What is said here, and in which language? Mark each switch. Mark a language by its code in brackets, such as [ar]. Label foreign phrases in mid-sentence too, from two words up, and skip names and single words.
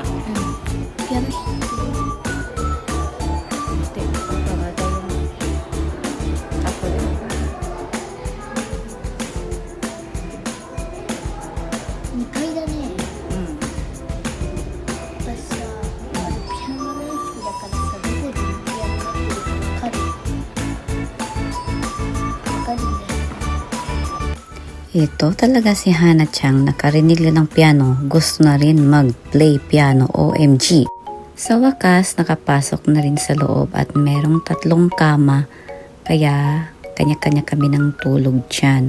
[ja] Piano. 2 階だね。私さ、ピアノ大好きだからさ、どこにピアノが来るかわかる？わかるね。 [tl] Ito talaga si Hana-chan, nakarinig lang ng piano, gusto na rin mag-play piano, OMG. Sa wakas, nakapasok na rin sa loob at merong 3 kama, kaya kanya-kanya kami ng tulog dyan.